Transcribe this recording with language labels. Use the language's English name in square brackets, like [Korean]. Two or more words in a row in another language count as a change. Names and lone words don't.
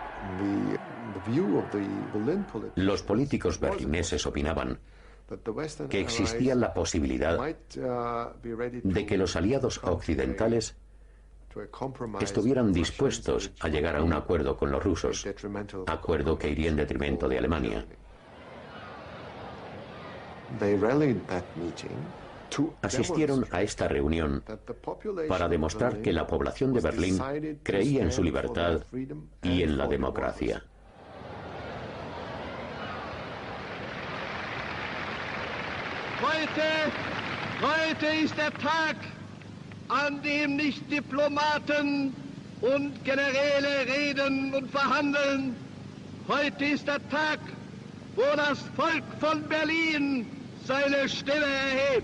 [Spanish] Los políticos berlineses opinaban que existía la posibilidad de que los aliados occidentales estuvieran dispuestos a llegar a un acuerdo con los rusos, acuerdo que iría en detrimento de Alemania. Asistieron a esta reunión para demostrar que la población de Berlín creía en su libertad y en la democracia. [German] Heute ist der Tag, an dem nicht Diplomaten und Generäle reden und verhandeln. Heute ist der Tag, wo das Volk von Berlin seine Stimme erhebt.